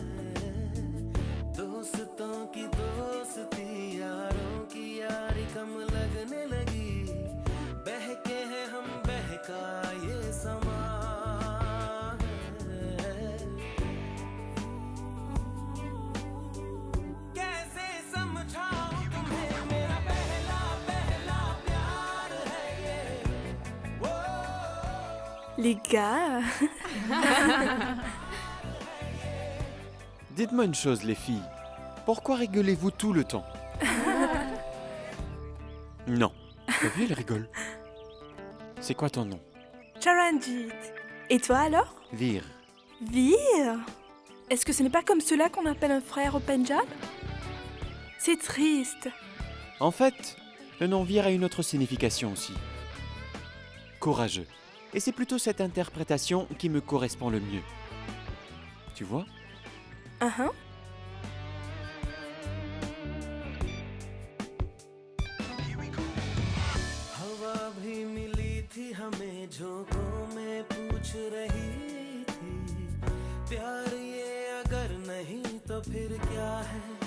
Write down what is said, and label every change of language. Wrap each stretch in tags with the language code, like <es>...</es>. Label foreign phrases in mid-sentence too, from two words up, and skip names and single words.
<hi>दोस्तों की दोस्ती, यारों की यारी कम लगने लगी, बहके हैं हम बहका ये समा है। कैसे समझाऊं तुम्हें, मेरा पहला पहला प्यार है ये।</hi> <fr>Les gars. Dites-moi une chose, les filles. Pourquoi rigolez-vous tout le temps? Non. T'as vu, elle rigole. C'est quoi ton nom? Charanjit. Et toi alors? Vir. Vir? Est-ce que ce n'est pas comme cela qu'on appelle un frère au Pendjab? C'est triste. En fait, le nom Vir a une autre signification aussi. Courageux. Et c'est plutôt cette interprétation qui me correspond le mieux. Tu vois? Uh-huh.</fr> <hi>हवा भी मिली थी हमें, झोंकों में पूछ रही थी, प्यार ये अगर नहीं तो फिर क्या है।</hi>